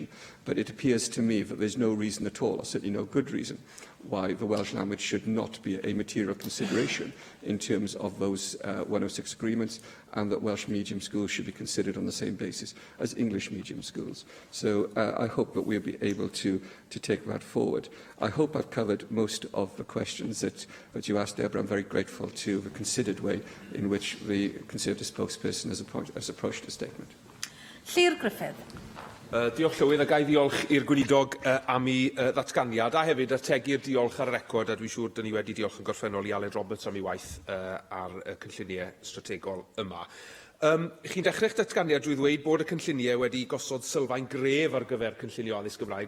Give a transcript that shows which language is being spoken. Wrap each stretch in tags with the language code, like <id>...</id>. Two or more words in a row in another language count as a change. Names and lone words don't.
<en>But it appears to me that there's no reason at all, or certainly no good reason, why the Welsh language should not be a material consideration in terms of those 106 agreements, and that Welsh medium schools should be considered on the same basis as English medium schools. So I hope that we'll be able to take that forward. I hope I've covered most of the questions that you asked, Deborah. I'm very grateful to the considered way in which the Conservative spokesperson has approached the statement. Llyr Griffith.</en> <cy>Diolch Llywydd, a gai ddiolch i'r gweinidog am ei ddatganiad, a hefyd ategu'r diolch ar y record, a dwi'n siŵr dyn ni wedi diolch yn gorffennol i Aled Roberts am ei waith ar y cynlluniau strategol yma. Chi'n dechrau'ch datganiad drwy ddweud bod y cynlluniau wedi gosod sylfaen gref ar gyfer cynllunio addysg Gymraeg.</cy>